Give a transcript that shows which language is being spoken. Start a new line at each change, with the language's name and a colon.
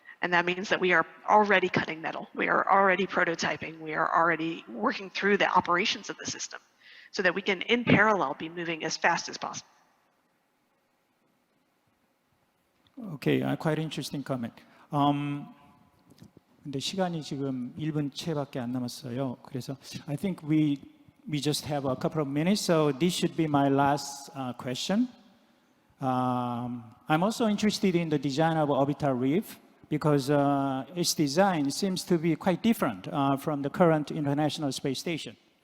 English: And that means that we are already cutting metal, we are already prototyping, we are already working through the operations of the system so that we can, in parallel, be moving as fast as possible. Okay, quite interesting comment.
Korean: 근데 시간이 지금 1분 채밖에 안 남았어요. 그래서
English: I think we just have a couple of minutes, so this should be my last question. I'm also interested in the design of Orbital Reef because its design seems to be quite different from the current International Space Station.